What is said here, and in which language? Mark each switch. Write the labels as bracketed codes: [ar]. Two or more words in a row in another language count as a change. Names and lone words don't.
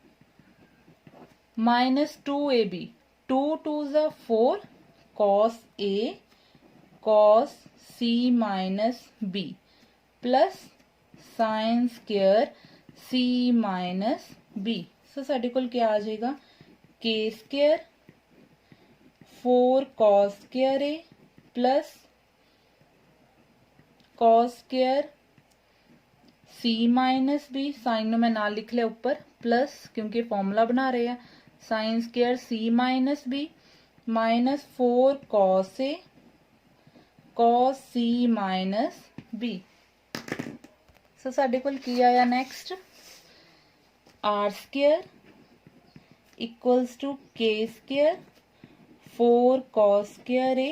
[en] minus 2ab 2 2s are 4 cos a cos c minus b plus sin square c minus b so [pa] ਸਾਡੇ ਕੋਲ ਕੀ ਆ ਜਾਏਗਾ [en] k square 4 cos square a plus cos square c minus b sin [pa] ਨੂੰ ਮੈਂ ਨਾਲ ਲਿਖ ਲਿਆ ਉੱਪਰ [en] plus [pa] ਕਿਉਂਕਿ ਫਾਰਮੂਲਾ ਬਣਾ ਰਹੇ ਆ [en] sin square c minus b minus 4 cos A cos C minus B. [pa] ਸੋ ਸਾਡੇ ਕੋਲ ਕੀ ਆਇਆ [en] next r square equals to k square 4 cos square A